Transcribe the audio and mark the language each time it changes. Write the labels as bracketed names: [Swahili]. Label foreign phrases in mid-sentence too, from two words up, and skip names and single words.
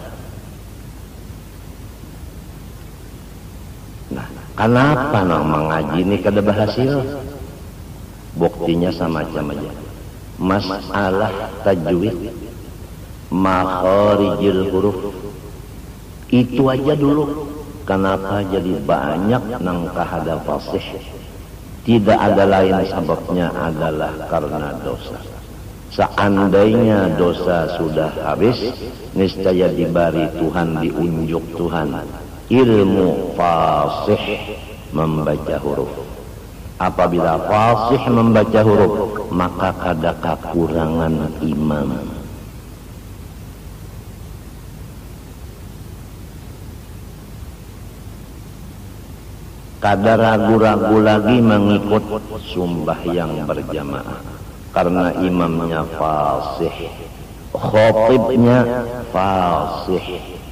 [Banjar] Nah, kenapa nang mengaji ini kada berhasil? [Indonesian] Buktinya sama-sama aja. Masalah tajwid, [Arabic] makharijil huruf, [Indonesian] itu aja dulu. [Banjar] Kenapa jadi banyak nang kahada fasih? [Indonesian] Tidak ada lain sebabnya adalah karena dosa. Seandainya dosa sudah habis, niscaya diberi Tuhan, diunjuk Tuhan ilmu fasih membaca huruf. Apabila fasih membaca huruf, [Banjar] maka kada kekurangan imam. Kada ragu-ragu lagi mengikut sembahyang berjamaah karena imamnya fasih, khatibnya fasih.